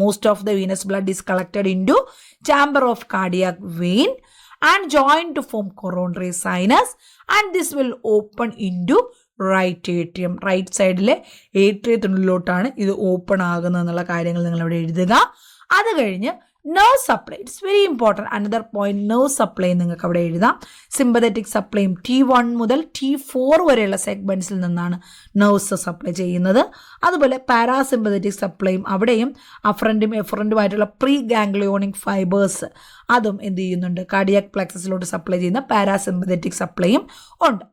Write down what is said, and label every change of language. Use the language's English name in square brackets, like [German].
[English] Most of the venous blood is collected into chamber of cardiac vein and joined to form coronary sinus, and this will open into right atrium. [Malayalam] Right സൈഡിലെ ഏട്രിയത്തിനുള്ളിലോട്ടാണ് ഇത് open ആകുന്നത് എന്നുള്ള കാര്യങ്ങൾ നിങ്ങൾ ഇവിടെ എഴുതുക. അത് കഴിഞ്ഞ് [English] nerve supply, it's very important. Another point, nerve supply [Malayalam] നിങ്ങൾക്ക് അവിടെ എഴുതാം. സിമ്പതറ്റിക് സപ്ലൈയും T1 മുതൽ T4 വരെയുള്ള സെഗ്മെന്റ്സിൽ നിന്നാണ് നെർവ്സ് സപ്ലൈ ചെയ്യുന്നത്. അതുപോലെ പാരാസിമ്പതറ്റിക് സപ്ലൈയും അവിടെയും അഫറൻറ്റും എഫറൻറ്റുമായിട്ടുള്ള പ്രീ ഗാംഗ്ലിയോണിക് ഫൈബേഴ്സ് അതും എന്ത് ചെയ്യുന്നുണ്ട്, കാർഡിയാക് പ്ലെക്സസിലോട്ട് സപ്ലൈ ചെയ്യുന്ന പാരാസിമ്പതറ്റിക് സപ്ലൈയും ഉണ്ട്.